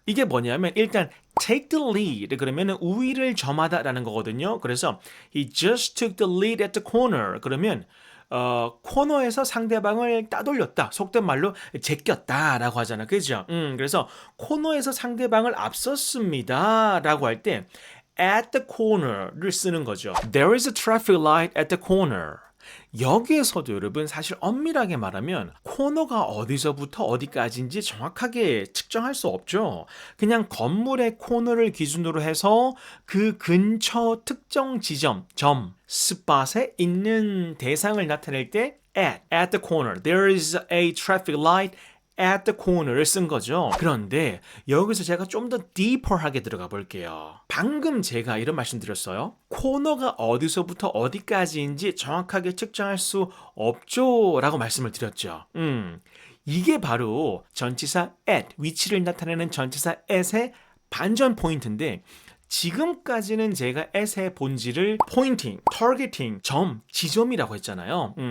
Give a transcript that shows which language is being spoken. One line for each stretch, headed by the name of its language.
Korean: 이게 뭐냐면 일단
English: take the lead
Korean: 그러면 우위를 점하다라는 거거든요.
English: 그래서 he just took the lead at the corner.
Korean: 그러면 코너에서 상대방을 따돌렸다. 속된 말로 제꼈다라고 하잖아. 그죠? 그래서 코너에서 상대방을 앞섰습니다라고 할 때
English: at the corner
Korean: 를 쓰는 거죠.
English: There is a traffic light at the corner.
Korean: 여기에서도 여러분 사실 엄밀하게 말하면 코너가 어디서부터 어디까지인지 정확하게 측정할 수 없죠. 그냥 건물의 코너를 기준으로 해서 그 근처 특정 지점, 점, 스팟에 있는 대상을 나타낼 때
English: at the corner. There is a traffic light at the corner를
Korean: 쓴 거죠. 그런데 여기서 제가 좀 더 deeper하게 들어가 볼게요. 방금 제가 이런 말씀 드렸어요. 코너가 어디서부터 어디까지인지 정확하게 측정할 수 없죠 라고 말씀을 드렸죠. 이게 바로 전치사 at, 위치를 나타내는 전치사 at의 반전 포인트인데 지금까지는 제가 at의 본질을 pointing, targeting, 점, 지점이라고 했잖아요.